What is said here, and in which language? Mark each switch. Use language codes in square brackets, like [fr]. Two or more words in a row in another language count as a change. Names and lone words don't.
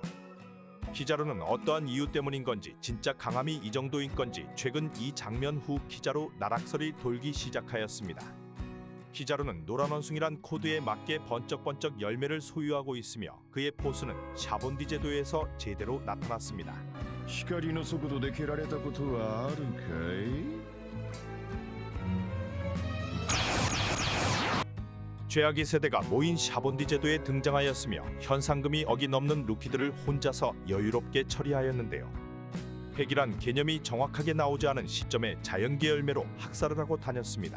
[ko] 키자루는 어떠한 이유 때문인 건지 진짜 강함이 이 정도인 건지 최근 이 장면 후 키자루 나락설이 돌기 시작하였습니다. 키자루는 노란 원숭이란 코드에 맞게 번쩍번쩍 열매를 소유하고 있으며 그의 포수는 샤본디 제도에서 제대로 나타났습니다. [ja] 光の速度で蹴られたことはあるかい [ko] 죄악의 세대가 모인 샤본디 제도에 등장하였으며 현상금이 억이 넘는 루피들을 혼자서 여유롭게 처리하였는데요. 핵이란 개념이 정확하게 나오지 않은 시점에 자연계 열매로 학살을 하고 다녔습니다.